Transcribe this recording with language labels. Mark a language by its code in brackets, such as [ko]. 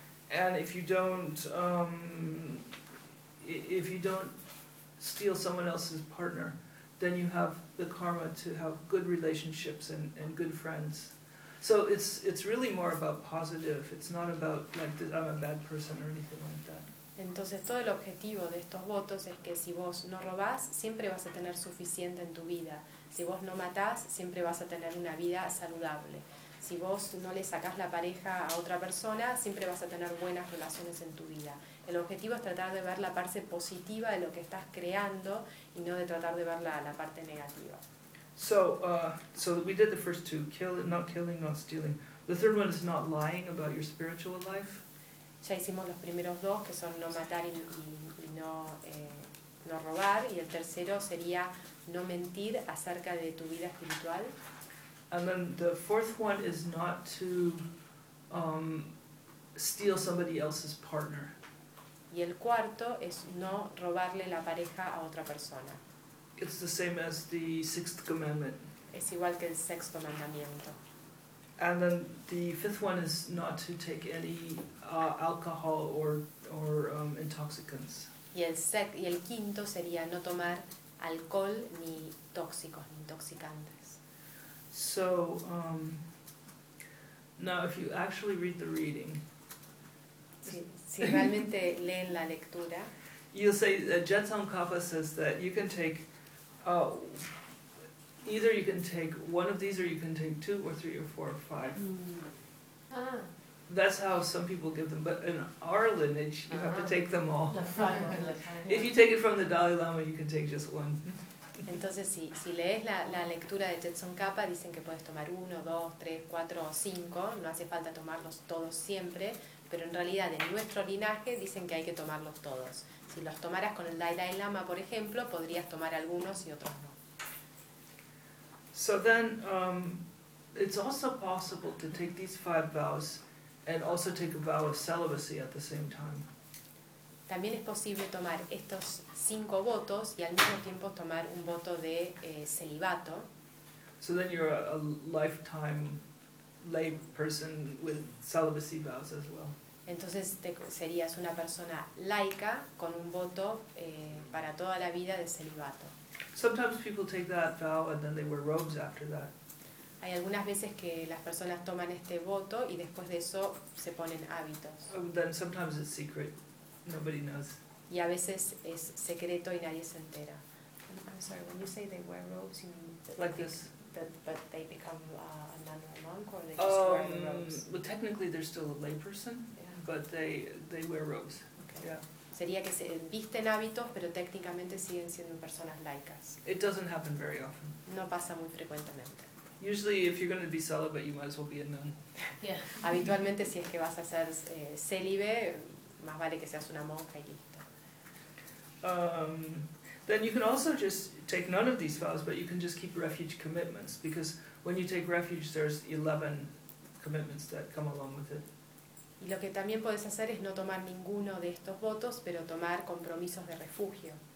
[en] And if you don't steal someone else's partner, then you have the karma to have good relationships and good friends. So it's really more about positive. It's not about like I'm a bad person or anything like that. [es] Entonces todo el objetivo de estos votos es que si vos no robás, siempre vas a tener suficiente en tu vida. Si vos no matás, siempre vas a tener una vida saludable. Si vos no le sacás la pareja a otra persona, siempre vas a tener buenas relaciones en tu vida. El objetivo es tratar de ver la parte positiva de lo que estás creando y no de tratar de ver la parte negativa. [en] So we did the first two, not killing, not stealing. The third one is not lying about your spiritual life. [es] Ya hicimos los primeros dos, que son no matar y no, no robar, y el tercero sería no mentir acerca de tu vida espiritual. [en] And then the fourth one is not to steal somebody else's partner. [es] Y el cuarto es no robarle la pareja a otra persona. [en] It's the same as the sixth commandment. [es] Es igual que el sexto mandamiento. [en] And then the fifth one is not to take any alcohol or intoxicants. [es] Y el quinto sería no tomar alcohol ni tóxicos ni intoxicantes. [en] So now, if you actually read the reading, [es] si realmente leen la lectura, [en] you'll say that Jetsam Kapa says that you can take either you can take one of these, or you can take two, or three, or four, or five. Mm. Ah. That's how some people give them. But in our lineage, you have to take them all. If you take it from the Dalai Lama, you can take just one. [es] Entonces, si lees la lectura de Jetsam Kapa, dicen que puedes tomar uno, dos, tres, cuatro, o cinco. No hace falta tomarlos todos siempre. Pero en realidad, en nuestro linaje, dicen que hay que tomarlos todos. Si los tomaras con el Dalai Lama, por ejemplo, podrías tomar algunos y otros no. [en] So then, it's also possible to take these five vows and also take a vow of celibacy at the same time. [es] También es posible tomar estos cinco votos y al mismo tiempo tomar un voto de celibato. [en] So then you're a lifetime lay person with celibacy vows as well. [es] Entonces serías una persona laica con un voto para toda la vida de celibato. [en] Sometimes people take that vow and then they wear robes after that. [es] Hay algunas veces que las personas toman este voto y después de eso se ponen hábitos. [en] Then sometimes it's secret. Nobody knows. [es] Y a veces es secreto y nadie se entera. [en] I'm sorry, when you say they wear robes, you mean but they become a nun or a monk, or they just wear the robes? Well, technically they're still a lay person, yeah. But they wear robes. Okay. Yeah. [es] Sería que se visten hábitos, pero técnicamente siguen siendo personas laicas. [en] It doesn't happen very often. [es] No pasa muy frecuentemente. [en] Usually, if you're going to be celibate, you might as well be a nun. Yeah. [es] Habitualmente, si es que vas a ser célibe, más vale que seas una monja y listo. [en] Then you can also just take none of these vows, but you can just keep refuge commitments, because when you take refuge, there's 11 commitments that come along with it. [es] Y lo que también podés hacer es no tomar ninguno de estos votos, pero tomar compromisos de refugio.